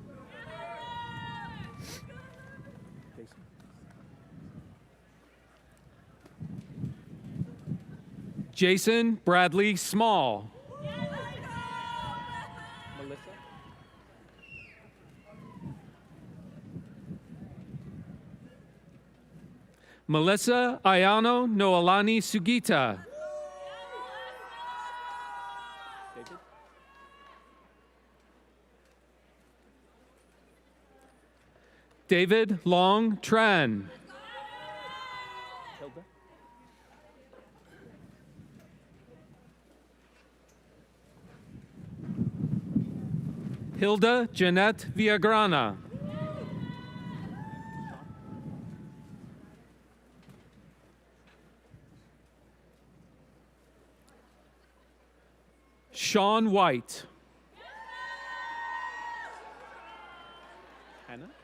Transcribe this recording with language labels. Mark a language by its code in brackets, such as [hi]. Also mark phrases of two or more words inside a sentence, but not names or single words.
[en] Jason Bradley Small. Melissa. Melissa Ayano Noelani Sugita. David. David Long Tran. Hilda. Hilda Jeanette Villagrana. Sean White. Hannah.